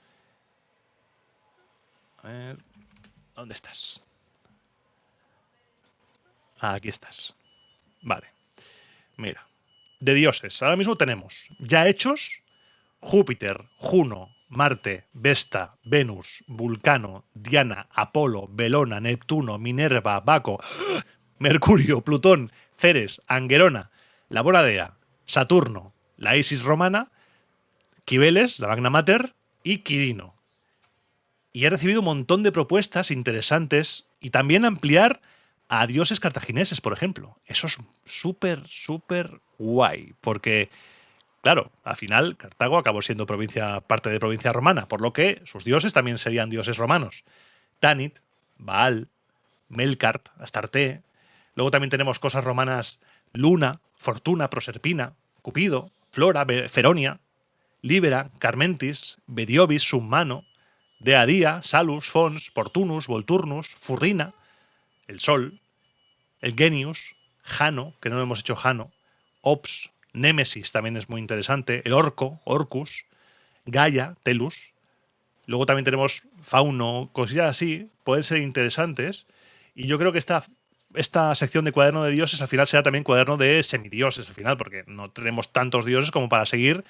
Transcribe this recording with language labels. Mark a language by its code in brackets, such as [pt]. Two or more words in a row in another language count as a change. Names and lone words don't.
[es] A ver, ¿dónde estás? Aquí estás. Vale. Mira, de dioses, ahora mismo tenemos ya hechos Júpiter, Juno, Marte, Vesta, Venus, Vulcano, Diana, Apolo, Belona, Neptuno, Minerva, Baco. Mercurio, Plutón, Ceres, Anguerona, la Bona Dea, Saturno, la Isis romana, Cibeles, la Magna Mater y Quirino. Y he recibido un montón de propuestas interesantes y también ampliar a dioses cartagineses, por ejemplo. Eso es súper, súper guay, porque, claro, al final Cartago acabó siendo parte de provincia romana, por lo que sus dioses también serían dioses romanos. Tanit, Baal, Melkart, Astarte. Luego también tenemos cosas romanas: Luna, Fortuna, Proserpina, Cupido, Flora, Feronia, Libera, Carmentis, Bediovis, Summano, Dea Día, Salus, Fons, Portunus, Volturnus, Furrina, el Sol, el Genius, Jano, que no lo hemos hecho Jano, Ops, Némesis también es muy interesante, el Orco, Orcus, Gaia, Telus. Luego también tenemos Fauno, cosillas así, pueden ser interesantes. Y yo creo que esta sección de cuaderno de dioses al final será también cuaderno de semidioses al final, porque no tenemos tantos dioses como para seguir.